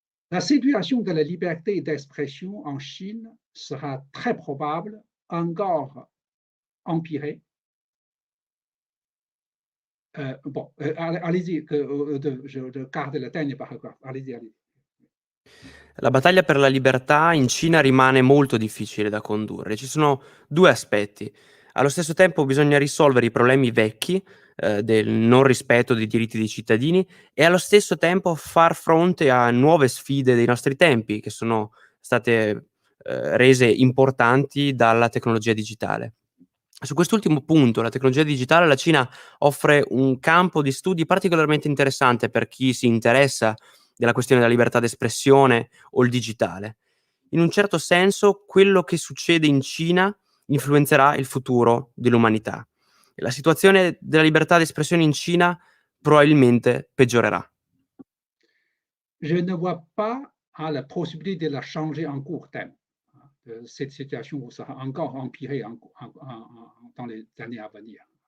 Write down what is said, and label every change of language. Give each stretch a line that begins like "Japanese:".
French: La situation de la liberté d'expression en Chine sera très probable encore empirée. Allez-y, je garde la dernière paragraphe. Allez-y.
Italian: La battaglia per la libertà in Cina rimane molto difficile da condurre. Ci sono due aspetti. Allo stesso tempo bisogna risolvere i problemi vecchi del non rispetto dei diritti dei cittadini e allo stesso tempo far fronte a nuove sfide dei nostri tempi che sono state rese importanti dalla tecnologia digitale. Su quest'ultimo punto, la tecnologia digitale, la Cina offre un campo di studi particolarmente interessante per chi si interessa della questione della libertà d'espressione o il digitale. In un certo senso, quello che succede in Cina influenzerà il futuro dell'umanità. E la situazione della libertà d'espressione in Cina probabilmente peggiorerà.
French: Je ne vois pas la possibilité de la changer en court terme. Cette situation sera encore empirée dans les années à venir.